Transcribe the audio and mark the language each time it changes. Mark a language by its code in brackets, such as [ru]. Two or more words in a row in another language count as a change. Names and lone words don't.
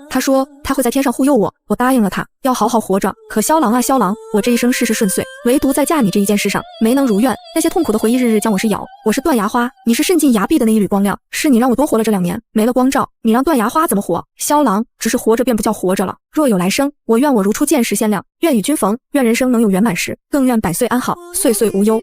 [zh] 他說他會在天上護佑我，我答應了他，要好好活着。可蕭郎啊蕭郎，我這一生事事順遂，唯獨在嫁你這一件事上沒能如願。那些痛苦的回憶日日將我噬咬，我是斷崖花，你是滲進崖壁的那一縷光亮，是你讓我多活了這2年，沒了光照，你讓斷崖花怎麼活？蕭郎，只是活着便不叫活着了。若有來生，我願我如初見時限量，願與君逢，願人生能有圓滿時，更願百歲安好，歲歲無憂。